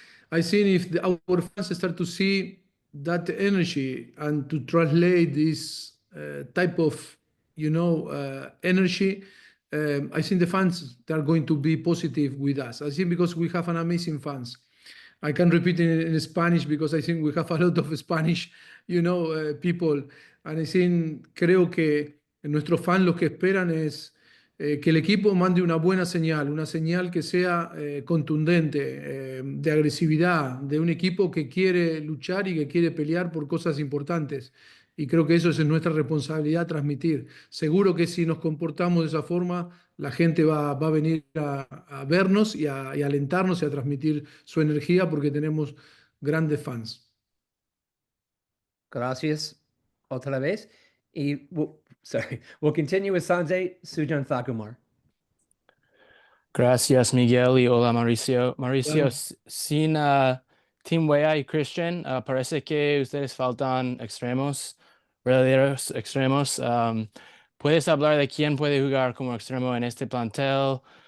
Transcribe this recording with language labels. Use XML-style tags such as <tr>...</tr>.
<en>I think if our fans start to see that energy and to translate this type of, you know, energy, I think the fans are going to be positive with us. I think because we have an amazing fans. I can repeat in Spanish because I think we have a lot of Spanish, you know, people. And I think,</en> <es>creo que nuestros fans lo que esperan es que el equipo mande una buena señal, una señal que sea contundente, de agresividad, de un equipo que quiere luchar y que quiere pelear por cosas importantes. Y creo que eso es nuestra responsabilidad transmitir. Seguro que si nos comportamos de esa forma, la gente va a venir a vernos y a alentarnos y a transmitir su energía porque tenemos grandes fans. Gracias otra vez.</es> <en>Y we'll continue with Sanjay Sujan Thakumar.</en> <es>Gracias, Miguel, y hola, Mauricio. Mauricio, sin Tim Weah y Christian, parece que ustedes faltan extremos, verdaderos extremos. ¿Puedes hablar de quién puede jugar como extremo en este plantel?</es>